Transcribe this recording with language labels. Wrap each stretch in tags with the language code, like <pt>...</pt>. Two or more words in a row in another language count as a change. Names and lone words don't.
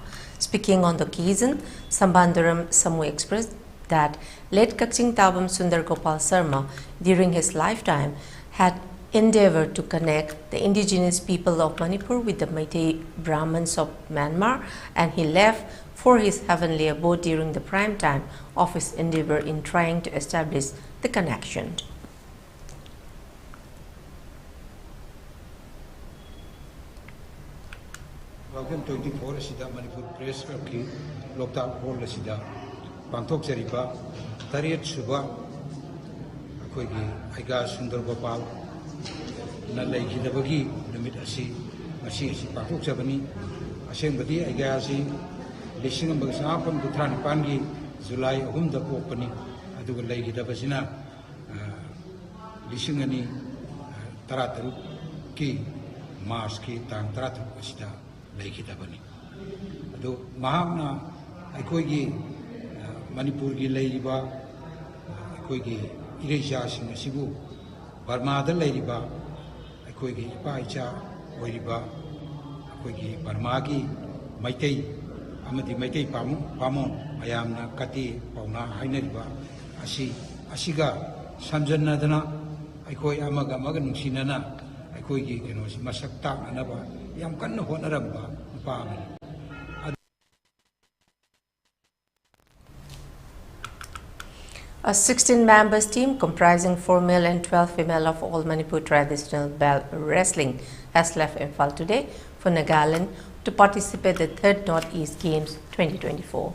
<en>Speaking on the occasion, Sambanduram Samu expressed that late Kakching Tabam Sundar Gopal Sarma, during his lifetime, had endeavored to connect the indigenous people of Manipur with the Meitei Brahmins of Myanmar, and he left for his heavenly abode during the prime time of his endeavor in trying to establish the connection.</en> <mni>Welcome 24 asida Manipur Press Club ki Loktak Hall asida Pantok Jariba Tariat Suba akhoi gi Aiga Sundar Gopal na lei hidabagi namit asi Pantok Jabani asembadi Aiga asi lising ang bagsapon Kuthran Pangi July 3 da pokpani aduga lei hidabasina lising ani tarataru ki Mars ki tang tarataru asida Leikhitabani. Ado mahakna aikoigi Manipur gi leiriba aikoigi ireja sing asibu Burma da leiriba aikoigi ipa icha oiriba aikoigi Burma gi Meitei amadi Meitei pamon mayamna kati pauna hainariba asiga samjannadana aikoi amaga nungsinana aikoigi kenosi masak taknanaba yam kanna honaramba paamani.</mni> <en>A 16-member team comprising 4 male and 12 female of all Manipur traditional bell wrestling has left Imphal today for Nagaland to participate in the 3rd Northeast Games 2024.</en>